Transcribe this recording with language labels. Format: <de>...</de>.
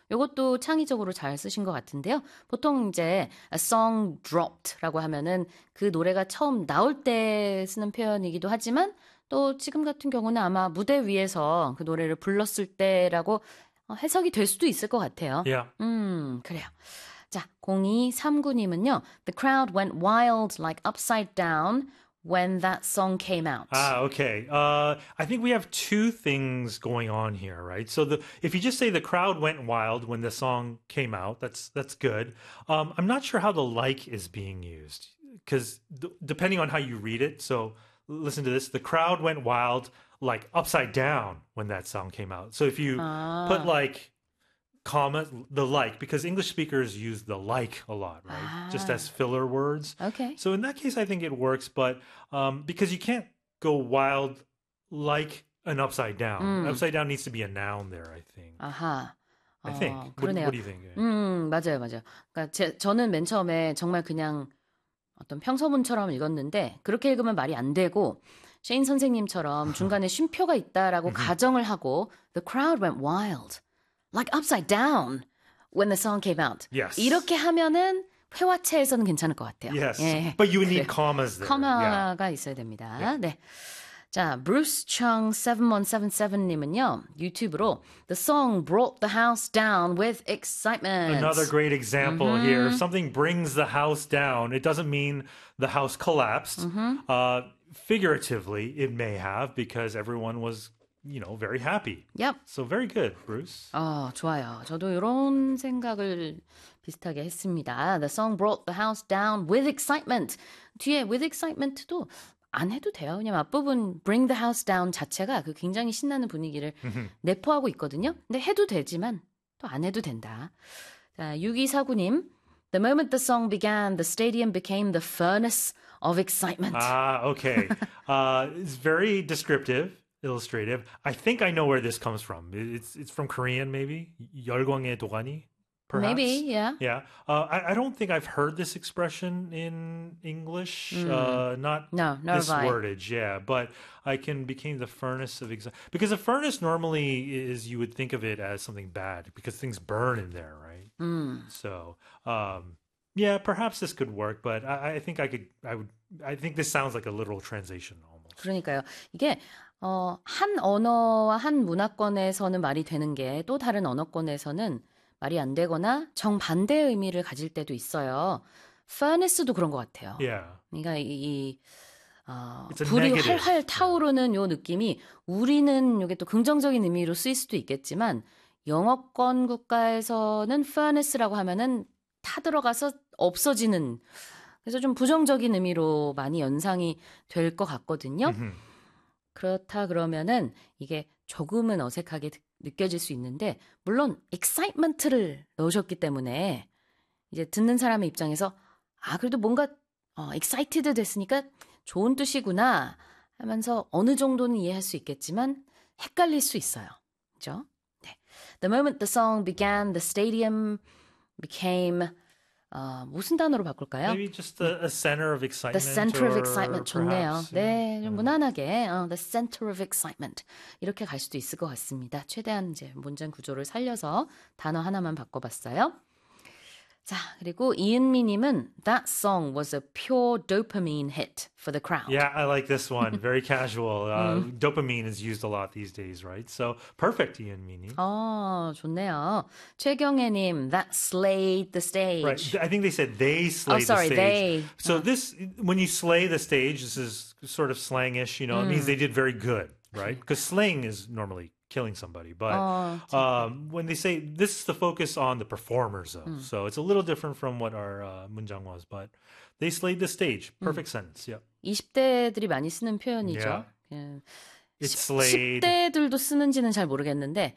<ko>이것도 창의적으로 잘 쓰신 것 같은데요. 보통 이제</ko> <en>a song dropped</en> <ko>라고 하면은 그 노래가 처음 나올 때 쓰는 표현이기도 하지만 또 지금 같은 경우는 아마 무대 위에서 그 노래를 불렀을 때라고 해석이 될 수도 있을 것 같아요.</ko> <en>Yeah.</en> <ko>그래요. 자, 0239님은요.</ko> <en>The crowd went wild like upside down when that song came out. 아, okay. I think we have two things going on here, right? So if you just say the crowd went wild when the song came out, that's good. I'm not sure how the like is being used, 'cause depending on how you read it. So listen to this. The crowd went wild like upside down when that song came out. So if you put like comma, the like, because English speakers use the like a lot, right? Just as filler words. Okay. So in that case, I think it works, but because you can't go wild like an upside down. Upside down needs to be a noun there, I think. 아하. I think.</en> <ko>그러네요.</ko> <en>What do you think? Yeah.</en> <ko>맞아요, 맞아요. 그러니까 저는 맨 처음에 정말 그냥 어떤 평서문처럼 읽었는데 그렇게 읽으면 말이 안 되고 셰인 선생님처럼 중간에 쉼표가 있다라고 가정을 하고</ko> <en>The crowd went wild. Like upside down when the song came out.</en> <ko>이렇게</ko> <en>Yes.</en> <ko>하면은 회화체에서는 괜찮을 것 같아요.</ko> <en>Yes.</en> <ko>예,</ko> <en>But you would</en> <ko>그래요.</ko> <en>need commas there. Yeah.</en> <ko>커마가 있어야 됩니다. 네. 자, Bruce Chung 7177님은요, 유튜브로</ko> <en>The song brought the house down with Another excitement. great example here. If something brings the house down, it doesn't mean the house collapsed. Figuratively, it may have because everyone was, very happy. Yep. So very good, Bruce.</en> <ko>좋아요. 저도 이런 생각을 비슷하게 했습니다.</ko> <en>The song brought the house down with excitement.</en> <ko>뒤에</ko> <en>with excitement</en> <ko>도 안 해도 돼요. 왜냐면 앞부분 bring the house down 자체가 그 굉장히 신나는 분위기를 내포하고 있거든요. 근데 해도 되지만 또안 해도 된다. 자, 6249님.</ko> <en>The moment the song began, the stadium became the furnace of excitement. 아, okay. It's very descriptive, illustrative. I think I know where this comes from. It's from Korean, maybe?</en> <ko>열광의 도가니?</ko> <en>Maybe, yeah. Yeah. I don't think I've heard this expression in English. Not No, nor have this I. wordage, yeah, but I can became the furnace of because a furnace normally is you would think of it as something bad because things burn in there, right? So, yeah, perhaps this could work, but I think this sounds like a literal translation almost.</en> <ko>그러니까요. 이게 한 언어와 한 문화권에서는 말이 되는 게또 다른 언어권에서는 말이 안 되거나 정반대의 의미를 가질 때도 있어요. Furnace도 그런 것 같아요. 예. 그러니까 It's a 불이 활활 negative, yeah. 타오르는 요 느낌이 우리는 이게 또 긍정적인 의미로 쓰일 수도 있겠지만 영어권 국가에서는 furnace라고 하면은 타들어가서 없어지는 그래서 좀 부정적인 의미로 많이 연상이 될것 같거든요. 그렇다 그러면은 이게 조금은 어색하게 느껴질 수 있는데 물론 excitement를 넣으셨기 때문에 이제 듣는 사람의 입장에서 아 그래도 뭔가 excited 됐으니까 좋은 뜻이구나 하면서 어느 정도는 이해할 수 있겠지만 헷갈릴 수 있어요. 그죠? 네.</ko> <en>The moment the song began, the stadium became</en> <ko>무슨 단어로 바꿀까요?</ko> <en>Maybe just a center of The center of excitement or</en> <ko>좋네요.</ko> <en>perhaps, yeah.</en> <ko>네, 좀 무난하게</ko> <en>the center of excitement</en> <ko>이렇게 갈 수도 있을 것 같습니다. 최대한 이제 문장 구조를 살려서 단어 하나만 바꿔봤어요. 자, 그리고 이은미님은</ko> <en>That song was a pure dopamine hit for the crowd. Yeah, I like this one. Very casual. Dopamine is used a lot these days, right? So perfect, Yeonmi-nim.</en> <ko>좋네요. 최경애님,</ko> <en>That slayed the Right. stage. I think they said they Oh, slayed the sorry, stage. they. So this, when you slay the stage, this is sort of slangish. It means they did very good, right? 'Cause</en> <ko>그러니까.</ko> <en>slaying is normally killing somebody. But when they say this is the focus on the performers, though, so it's a little different from what our 문장 was. But they slayed the stage. Perfect sentence. Yep.</en> <ko>20대들이 많이 쓰는 표현이죠.</ko> <en>Yeah.</en> <ko>그냥</ko> <en>It</en> <ko>10대들도</ko> <en>slayed.</en> <ko>쓰는지는 잘 모르겠는데,</ko>